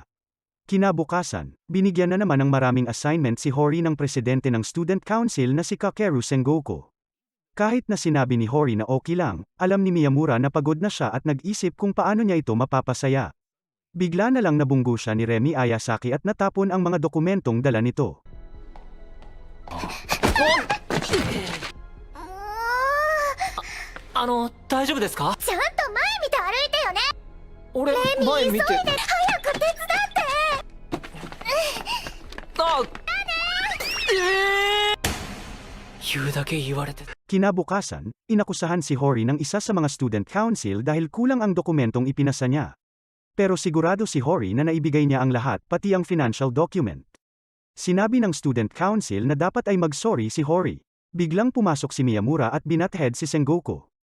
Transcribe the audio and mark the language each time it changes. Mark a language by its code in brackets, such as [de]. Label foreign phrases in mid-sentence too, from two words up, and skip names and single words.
[tl] Kinabukasan, binigyan na naman ng maraming assignment si Hori ng presidente ng [en] student council [tl] na si Kakeru Sengoku. Kahit na sinabi ni Hori na okay lang, alam ni Miyamura na pagod na siya at nag-isip kung paano niya ito mapapasaya. Bigla na lang nabunggo siya ni Remi Ayasaki at natapon ang mga dokumentong dala nito. [ja] 大丈夫ですかちゃんと前見て歩いてよね俺前見て早く手伝ってあ言うだけ言われて [tl] Kinabukasan, inakusahan si Hori ng isa sa mga [en] student council [tl] dahil kulang ang dokumentong ipinasa niya. Pero sigurado si Hori na naibigay niya ang lahat pati ang [en] financial document. [tl] Sinabi ng [en] student council [tl] na dapat ay mag-sorry si Hori. Biglang pumasok si Miyamura at binathead si Sengoku.